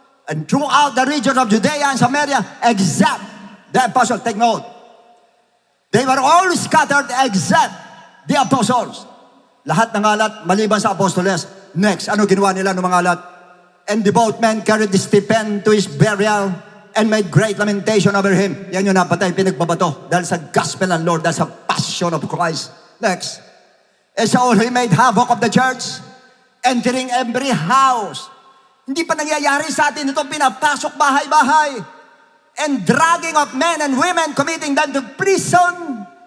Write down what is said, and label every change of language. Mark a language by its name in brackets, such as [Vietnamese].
[English] And throughout the region of Judea and Samaria, except the apostles, take note, they were all scattered except the apostles. [Filipino] Lahat nangalat, maliban sa apostoles. Next, ano ginawa nila ng mangalat? [English] And the both men carried Stephen to his burial and made great lamentation over him. [Filipino] Yan yung napatay, pinagbabato. Dahil sa gospel ng Lord, dahil sa passion of Christ. [English] Next. And so he made havoc of the church, entering every house. [Filipino] Hindi pa nangyayari sa atin ito, pinapasok bahay-bahay. [English] And dragging of men and women, committing them to prison.